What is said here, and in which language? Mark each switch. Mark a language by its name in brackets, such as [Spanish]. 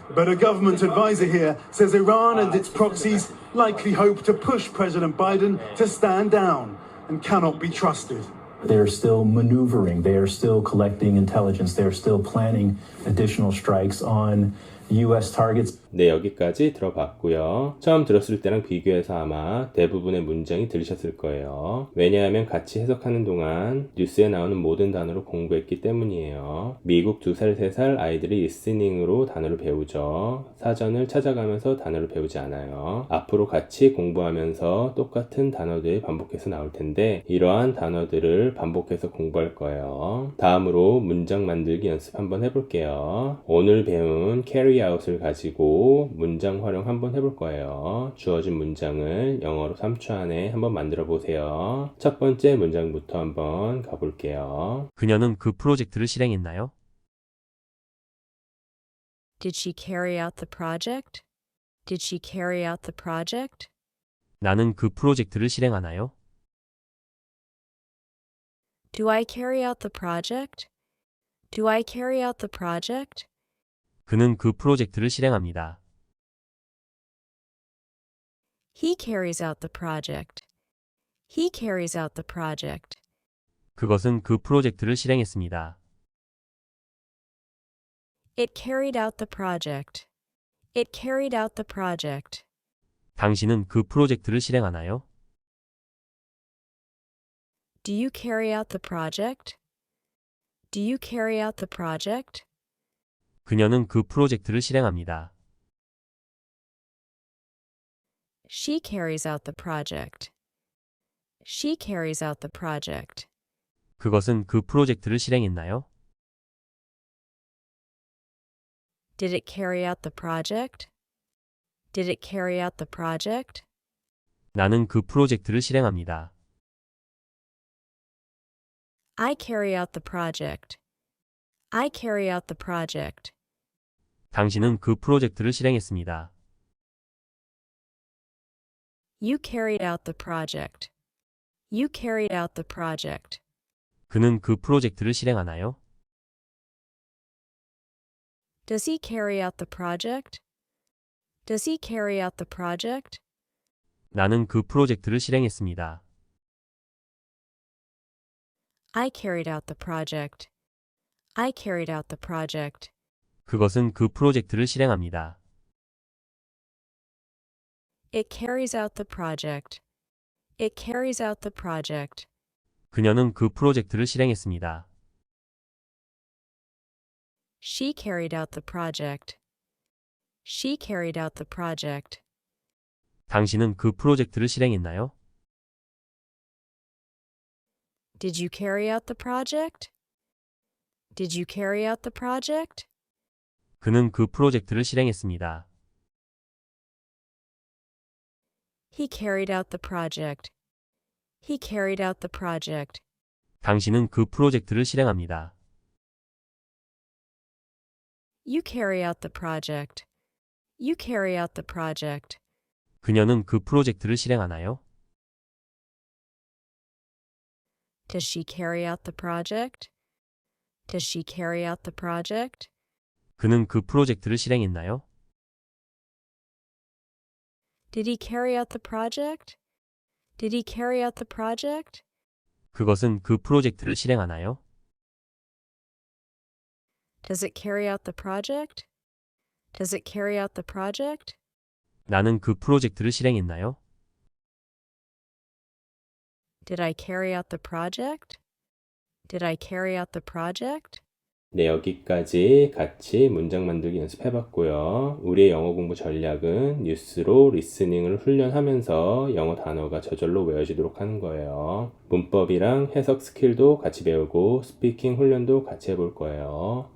[English] But a government advisor here says Iran and its proxies likely hope to push President Biden to stand down and cannot be trusted. They're still maneuvering. They are still collecting intelligence. They're still planning additional strikes on U.S. targets. [Korean] 네, 여기까지 들어봤고요. 처음 들었을 때랑 비교해서 아마 대부분의 문장이 들리셨을 거예요. 왜냐하면 같이 해석하는 동안 뉴스에 나오는 모든 단어를 공부했기 때문이에요. 미국 2살, 3살 아이들이 리스닝으로 단어를 배우죠. 사전을 찾아가면서 단어를 배우지 않아요. 앞으로 같이 공부하면서 똑같은 단어들이 반복해서 나올 텐데 이러한 단어들을 반복해서 공부할 거예요. 다음으로 문장 만들기 연습 한번 해볼게요. 오늘 배운 [English] carry out [Korean] 을 가지고 문장 활용 한번 해볼 거예요. 주어진 문장을 영어로 3초 안에 한번 만들어 보세요. 첫 번째 문장부터 한번 가볼게요. 그녀는 그 프로젝트를 실행했나요? [English] Did she carry out the project? Did she carry out the project? [Korean] 나는 그 프로젝트를 실행하나요? [English] Do I carry out the project? Do I carry out the project? [Korean] 그는 그 프로젝트를 실행합니다. [English] He carries out the project. He carries out the project. [Korean] 그것은 그 프로젝트를 실행했습니다. [English] It carried out the project. It carried out the project. [Korean] 당신은 그 프로젝트를 실행하나요? [English] Do you carry out the project? Do you carry out the project? [Korean] 그녀는 그 프로젝트를 실행합니다. [English] She carries out the project. She carries out the project. [Korean] 그것은 그 프로젝트를 실행했나요? [English] Did it carry out the project? Did it carry out the project? [Korean] 나는 그 프로젝트를 실행합니다. [English] I carry out the project. I carry out the project. [Korean] 당신은 그 프로젝트를 실행했습니다. [English] You carried out the project. You carried out the project. [Korean] 그는 그 프로젝트를 실행하나요? [English] Does he carry out the project? Does he carry out the project? [Korean] 나는 그 프로젝트를 실행했습니다. [English] I carried out the project. I carried out the project. [Korean] 그것은 그 프로젝트를 실행합니다. [English] It carries out the project. It carries out the project. [Korean] 그녀는 그 프로젝트를 실행했습니다. [English] She carried out the project. She carried out the project. [Korean] 당신은 그 프로젝트를 실행했나요? [English] Did you carry out the project? Did you carry out the project? [Korean] 그는 그 프로젝트를 실행했습니다. [English] He carried out the project. He carried out the project. [Korean] 당신은 그 프로젝트를 실행합니다. [English] You carry out the project. You carry out the project. [Korean] 그녀는 그 프로젝트를 실행하나요? [English] Does she carry out the project? Does she carry out the project? [Korean] 그는 그 프로젝트를 실행했나요? [English] Did he carry out the project? Did he carry out the project? [Korean] 그것은 그 프로젝트를 실행하나요? [English] Does it carry out the project? Does it carry out the project? [Korean] 나는 그 프로젝트를 실행했나요? [English] Did I carry out the project? Did I carry out the project? [Korean] 네, 여기까지 같이 문장 만들기 연습해봤고요. 우리의 영어 공부 전략은 뉴스로 리스닝을 훈련하면서 영어 단어가 저절로 외워지도록 하는 거예요. 문법이랑 해석 스킬도 같이 배우고 스피킹 훈련도 같이 해볼 거예요.